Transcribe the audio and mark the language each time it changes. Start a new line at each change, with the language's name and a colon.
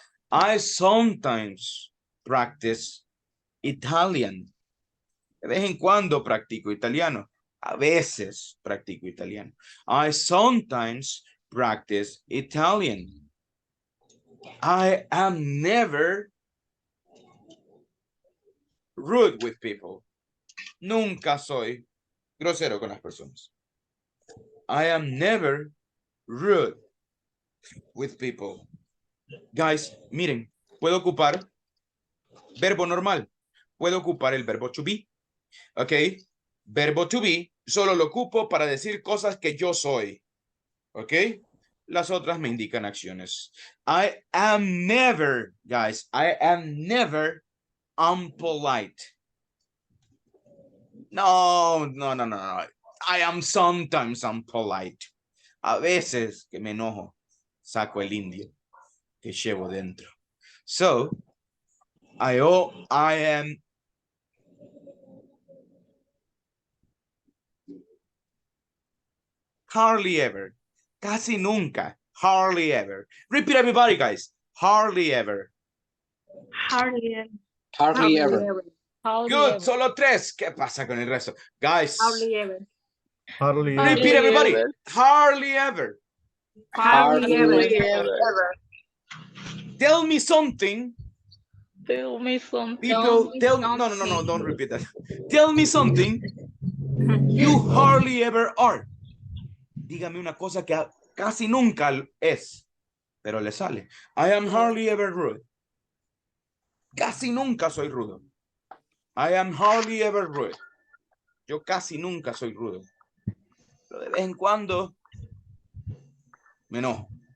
English: I sometimes practice Italian.
Spanish: De vez en cuando practico italiano. A veces practico italiano.
English: I sometimes practice Italian. I am never rude with people.
Spanish: Nunca soy grosero con las personas.
English: I am never rude with people.
Spanish: Guys, miren, puedo ocupar verbo normal. Puedo ocupar el verbo to be. Ok. Verbo to be solo lo ocupo para decir cosas que yo soy. Ok. Las otras me indican acciones.
English: I am never, guys, I am never unpolite. No. I am sometimes unpolite.
Spanish: A veces que me enojo, saco el indio que llevo dentro.
English: So, I am hardly ever.
Spanish: Casi nunca.
English: Hardly ever. Repeat everybody, guys. Hardly ever. Hardly ever. Hardly ever. Good.
Spanish: Solo tres. ¿Qué pasa con el resto? Guys.
English: Hardly ever. Hardly Repeat everybody. Hardly ever. Hardly ever. Tell me something. Tell me something. People, no, don't repeat that. Tell me something you hardly ever are.
Spanish: Dígame una cosa que casi nunca es, pero le sale.
English: I am hardly ever rude.
Spanish: Casi nunca soy rudo.
English: I am hardly ever rude.
Spanish: Yo casi nunca soy rudo. Pero de vez en cuando me enojo.